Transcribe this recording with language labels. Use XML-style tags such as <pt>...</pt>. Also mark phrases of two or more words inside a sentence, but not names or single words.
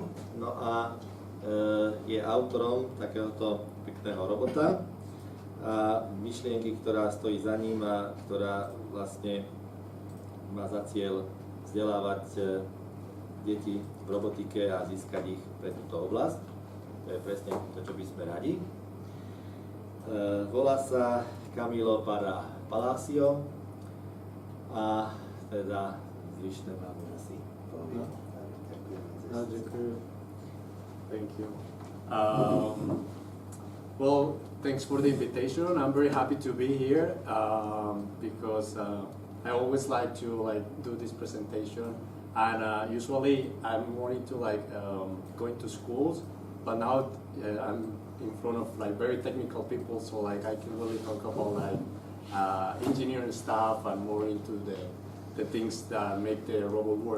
<sk>No a je autorom takéhoto pekného robota a myšlienky, ktorá stojí za ním a ktorá vlastne má za cieľ vzdelávať deti v robotike a získať ich pre túto oblasť. To je presne to, čo by sme radi. Volá sa Camilo Parra Palacio a teda zvyšné máme asi.</sk> <en>Thank you. Well, thanks for the invitation. I'm very happy to be here because I always like to do this presentation. And usually I'm more into going to schools, but now I'm in front of very technical people, so I can really talk about engineering stuff and more into the things that make the robot work.</en>